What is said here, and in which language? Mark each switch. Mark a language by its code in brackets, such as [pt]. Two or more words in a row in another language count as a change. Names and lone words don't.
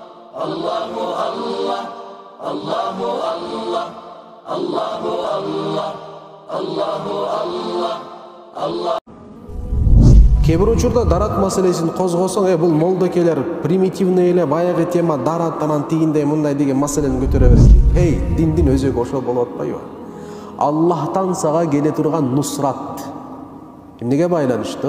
[ar] الله الله، الله الله، الله الله، الله الله، الله. [ky] Кээ бир учурда дарат маселесин козгосоң, бул молдокелер примитивный эле баягы тема дарат анан тигиндей мындай деген маселени көтөрө берет. Диндин өзөгү ошол болуп атпайбы? Аллахтан сага келе турган нусрат эмнеге байланыштуу?